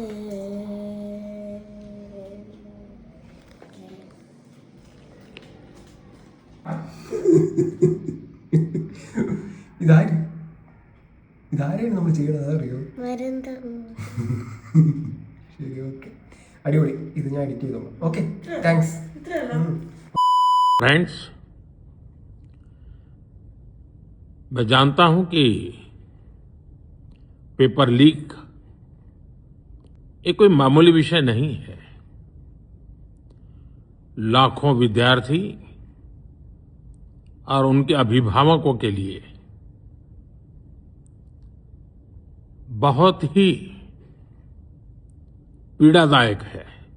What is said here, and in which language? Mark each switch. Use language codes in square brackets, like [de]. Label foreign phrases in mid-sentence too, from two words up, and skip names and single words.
[ml] ഇതാരെയാണ് നമ്മൾ ചെയ്യണത് അറിയോ? ശരി ഓക്കെ അടിപൊളി. ഇത് ഞാൻ എഡിറ്റ് ചെയ്തോളാം. [en] okay thanks. [hi] फ्रेंड्स, मैं जानता हूं कि [en] paper leak [hi] ये कोई मामूली विषय नहीं है. लाखों विद्यार्थी और उनके अभिभावकों के लिए बहुत ही पीड़ादायक है.